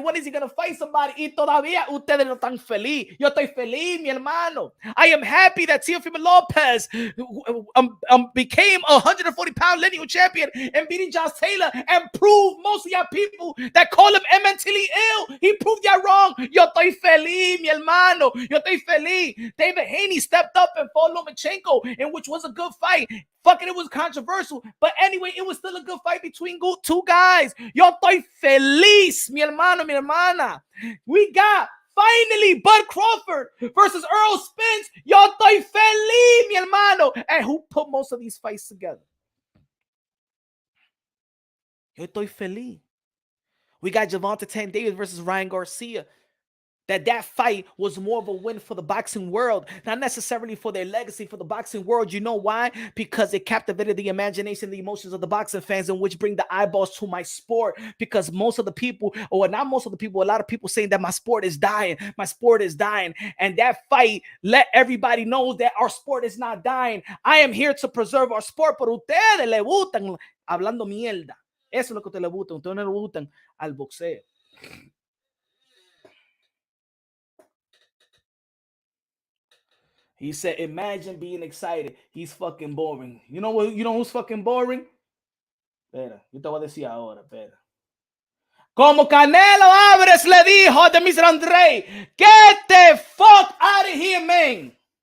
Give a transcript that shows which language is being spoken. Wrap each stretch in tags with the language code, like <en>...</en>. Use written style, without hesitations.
<es>Y todavía ustedes no están feliz. Yo estoy feliz, mi hermano.</es> <en>I am happy that Teofimo Lopez became a 140-pound lineal champion and beating Josh Taylor and proved most of y'all people that call him mentally ill. He proved y'all wrong.</en> <es>Yo estoy feliz, mi hermano. Yo estoy feliz.</es> <en>David Haney stepped up and fought Lomachenko, in which was a good fight. Fucking, it was controversial. But anyway, it was still a good fight between 2 guys.</en> <es>Yo estoy feliz, mi hermano, mi hermana.</es> <en>We got finally Bud Crawford versus Earl Spence.</en> <es>Yo estoy feliz, mi hermano.</es> <en>And who put most of these fights together?</en> <es>Yo estoy feliz.</es> <en>We got Gervonta Tank Davis versus Ryan Garcia. That fight was more of a win for the boxing world, not necessarily for their legacy, for the boxing world. You know why? Because it captivated the imagination, the emotions of the boxing fans, and which bring the eyeballs to my sport. Because most of the people, or not most of the people, a lot of people saying that my sport is dying. My sport is dying. And that fight let everybody know that our sport is not dying. I am here to preserve our sport,</en> <es>pero ustedes le gustan hablando mierda. Eso es lo que ustedes le gustan. Ustedes no le gustan al boxeo.</es> <en>He said, imagine being excited. He's fucking boring. You know who's fucking boring?</en> <es>Espera, yo te voy a decir ahora, espera. Como Canelo Álvarez le dijo a Mr.</es> <en>Andrade, get the fuck out of here, man.</en>